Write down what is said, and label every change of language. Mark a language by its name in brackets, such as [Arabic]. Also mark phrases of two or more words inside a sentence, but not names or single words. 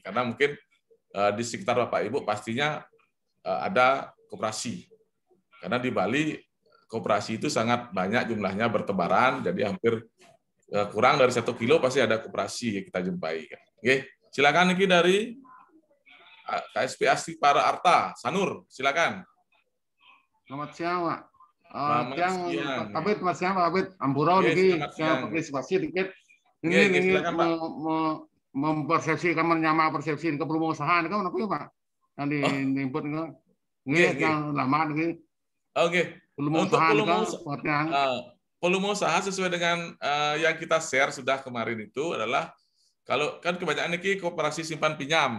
[Indonesian] Karena mungkin di sekitar Bapak Ibu pastinya ada koperasi. Karena di Bali koperasi itu sangat banyak jumlahnya bertebaran, jadi hampir kurang dari 1 kilo pasti ada koperasi yang kita jumpai. Silakan niki dari KSP Astipara Arta, Sanur, silakan. Selamat siang, Pak. Selamat siang. Selamat siang, Pak Abid. [Balinese] Ampura niki [Indonesian] yang partisipasi dikit. Ini mempersepsikan menyama persepsi ke perumahan kan apa ya, Pak? Yang diinput yang lama niki. Oke. Untuk volume usaha sesuai dengan yang kita share sudah kemarin itu adalah kalau kan kebanyakan niki koperasi simpan pinjam.